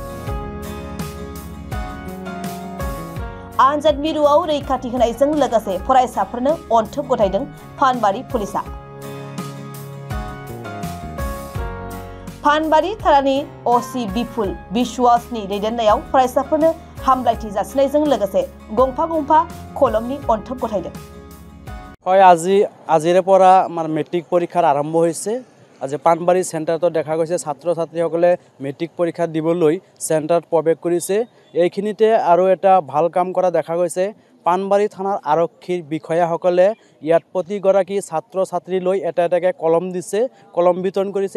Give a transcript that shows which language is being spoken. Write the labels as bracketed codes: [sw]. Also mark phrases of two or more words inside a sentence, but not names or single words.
[brx] आनजाद मिरुआव रैखाथि होनायजों लोगोसे फरायसाफोरनो अनथोब गथायदों फानबारि पुलिसा। फानबारि थारानि असि बिपुल बिश्वासनि दैदेननायाव फरायसाफोरनो हामलायथि जासिनायजों लोगोसे गंफा गंफा कलमनि अनथोब गथायदों। [as] আজিৰে পৰা আমাৰ মেট্ৰিক পৰীক্ষাৰ আৰম্ভ হৈছে। আজি পানবাৰী চেণ্টাৰতো দেখা গৈছে ছাত্ৰ ছাত্ৰীসকলে মেট্ৰিক পৰীক্ষা দিবলৈ চেণ্টাৰত প্ৰৱেশ কৰিছে। এইখিনিতে আৰু এটা ভাল কাম কৰা দেখা গৈছে। পানবাৰী থানাৰ আৰক্ষীৰ বিষয়াসকলে ইয়াত প্ৰতিগৰাকী ছাত্ৰ ছাত্ৰীলৈ এটা এটাকৈ কলম দিছে, কলম বিতৰণ কৰিছে।